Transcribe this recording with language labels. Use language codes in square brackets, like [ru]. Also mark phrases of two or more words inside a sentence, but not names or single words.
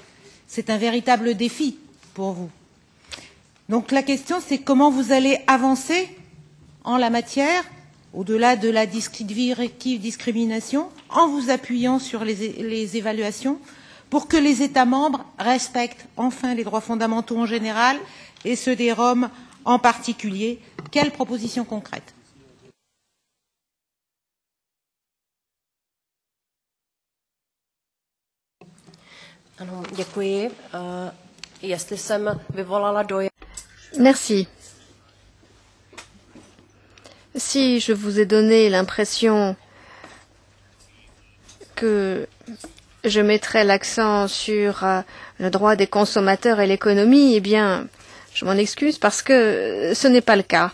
[fr] C'est un véritable défi pour vous. Donc la question, c'est comment vous allez avancer en la matière, au-delà de la directive discrimination, en vous appuyant sur les évaluations, pour que les États membres respectent enfin les droits fondamentaux en général et ceux des Roms en particulier. Quelles propositions concrètes? [cs] Ano, děkuji. Jestli jsem vyvolala dojem. [fr] Merci. Si je vous ai donné l'impression que je mettrai l'accent sur le droit des consommateurs et l'économie, eh bien, je m'en excuse parce que ce n'est pas le cas.